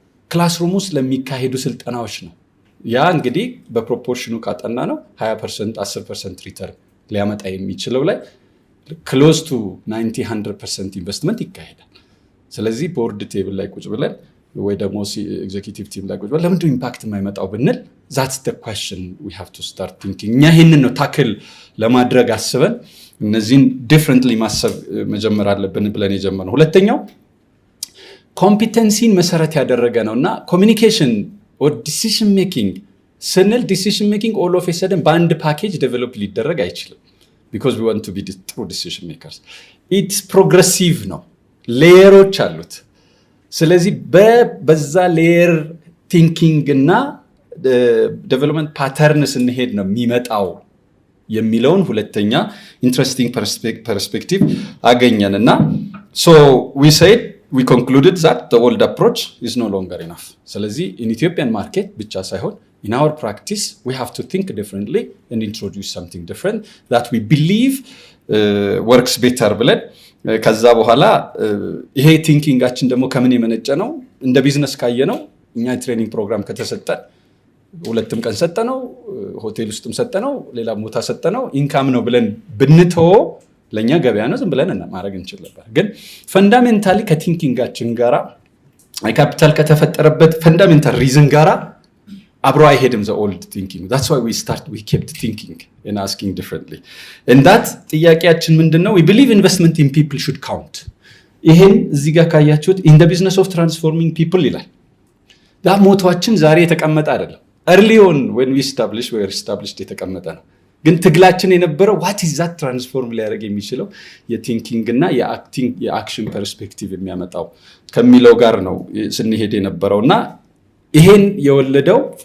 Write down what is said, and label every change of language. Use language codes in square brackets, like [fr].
[am] ክላስሩም ውስጥ ለሚካሄዱ ስልጠናዎች ነው። ያ እንግዲህ በፕሮፖርሽኑ ካጠና ነው 20% 10% ሪተርን ሊያመጣ የሚችለው ላይ ክሎዝ ቱ 90-100% ኢንቨስትመንት ይካሄዳል። ስለዚህ ቦርድ ቴብል ላይ ቁጭ ብለን ወይ ደግሞ ኤግዜኪቲቭ ቲም ላይ ቁጭ ብለን ለምንድን ኢምፓክት የማይመጣው ብንል [en] that's the question we have to start thinking። [am] እኛ ይህንን ነው ታክል ለማድረግ አስበን እነዚህን ዲፍረንትሊ ማሰብ መጀመር አለብን ብለን የጀመርነው። ሁለተኛው ኮምፒተንሲን መሰረት ያደረገ ነው እና ኮሚኒኬሽን ኦር ዲሲሽን ሜኪንግ ስንል ዲሲሽን ሜኪንግ ኦል ኦፍ ኤ ሰደን በአንድ ፓኬጅ ዴቨሎፕ ሊደረግ አይችልም። [en] because we want to be true decision makers. it's progressive [am] ነው፣ ሌየሮች አሉት። ስለዚህ በዛ ሌየር ቲንኪንግ እና ዴቨሎፕመንት ፓተርን ስንሄድ ነው የሚመጣው የሚለውን ሁለተኛ ኢንትረስቲንግ ፐርስፔክቲቭ አገኘን እና [en] so we concluded that the old approach is no longer enough። [am] ስለዚህ [en] in Ethiopian market [am] ብቻ ሳይሆን [en] in our practice we have to think differently and introduce something different that we believe works better [am] ብለን ከዛ በኋላ ይሄ ቲንኪንጋችን ደግሞ ከምን የመነጨ ነው? እንደ ቢዝነስ ካየነው እኛ የትሬኒንግ ፕሮግራም ከተሰጠን 2 ቀን ሰጠነው፣ ሆቴል ውስጥም ሰጠነው፣ ሌላ ቦታ ሰጠነው፣ ኢንካም ነው ብለን ብንተው ለኛ ገበያ ነው ዝም ብለን ማድረግ እንችል ነበር። ግን ፈንዳሜንታሊ ከቲንኪንጋችን ጋራ ካፒታል ከተፈጠረበት ፈንዳሜንታል ሪዝን ጋራ አብሮ አይሄድም [en] the old thinking. That's why we kept thinking and asking differently. And that [am] ጥያቄያችን ምንድነው? [en] We believe investment in people should count. [am] ይሄን እዚህ ጋር ካያችሁት [en] in the business of transforming people [am] ይላል። ዳ ሞቷችን ዛሬ የተቀመጠ አይደለም። [en] early on when we established [am] የተቀመጠ ነው። ግን ትግላችን የነበረው [en] what is that transform [am] ሊያደርግ የሚችለው የቲንኪንግ እና የአክሽን ፐርስፔክቲቭ የሚያመጣው ከሚለው ጋር ነው ስንሄድ የነበረውና ይሄን የወለደው